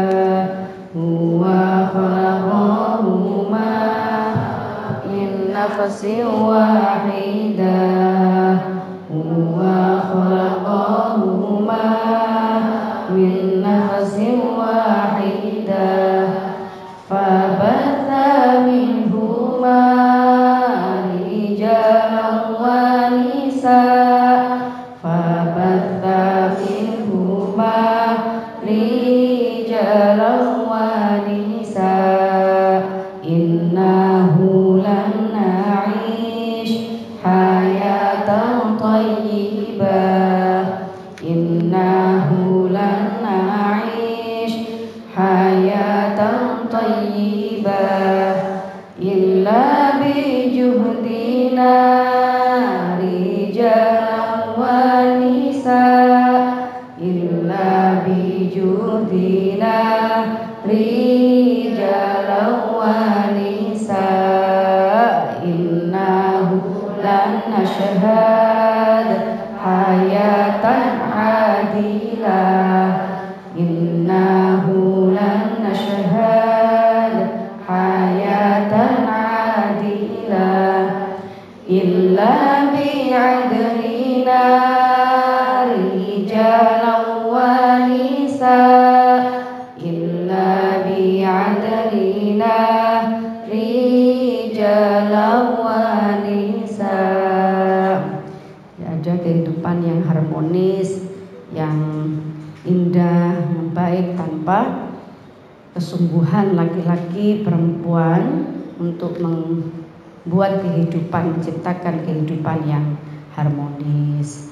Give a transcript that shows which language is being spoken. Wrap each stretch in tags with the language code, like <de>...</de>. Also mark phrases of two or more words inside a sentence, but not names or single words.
<ar>هو خلقهما من نفس واحدة هو خلقهما من نفس واحدة فبث منهما رجالا ونساء فبث منهما rijalan wa nisaa fabatha minhuma رجالا ونساء إنه لن نعيش حياة طيبة إنه لن نعيش حياة طيبة إلا بجهدنا رجالا ونساء إلا بجهدنا رجالا ونساء إنه لن نشهد حياة عادلة إنه لن نشهد حياة عادلة إلا بعدلنا رجالا ونساء إلا بعدلنا رجالا ونساء illa bi'adlina rijalan wa nisaa.</ar> <id>Ada kehidupan yang harmonis, yang indah, yang baik tanpa kesungguhan laki-laki perempuan untuk membuat kehidupan, menciptakan kehidupan yang harmonis.</id>